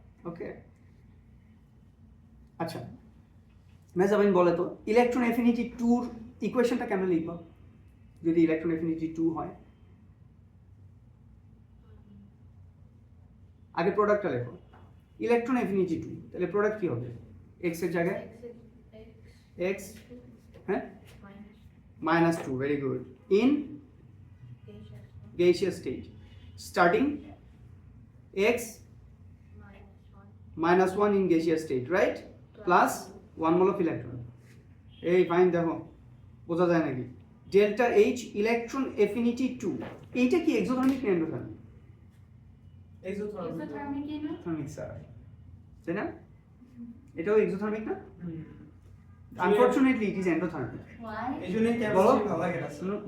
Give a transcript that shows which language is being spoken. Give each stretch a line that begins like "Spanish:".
Bangla: ওকে, আচ্ছা মেজাবিন বলে তো ইলেকট্রন অ্যাফিনিটি 2 ইকুয়েশনটা কেমন লিখবো যদি ইলেকট্রন অ্যাফিনিটি 2 হয়? আগে প্রোডাক্টটা লেখো, ইলেকট্রন অ্যাফিনিটি 2, তাহলে প্রোডাক্ট কি হবে? এক্স এর জায়গায় এক্স, হ্যাঁ,
English: -2, very good, in gaseous state starting x -1 in gaseous state, right, plus 1 mole of electron,
Bangla: এই ফাইন দেখো বোঝা যায় নাকি? ডেল্টা H ইলেকট্রন অ্যাফিনিটি 2, এইটা কি এক্সোথার্মিক না এন্ডোথার্মিক? এক্সোথার্মিক কি না? থার্মিক স্যার, তাই না? এটাও এক্সোথার্মিক না?
English: Unfortunately it is endothermic. Why?
Bangla: এইজন্যই বলো। কেমিস্ট্রি ভালো লাগে না স্যার।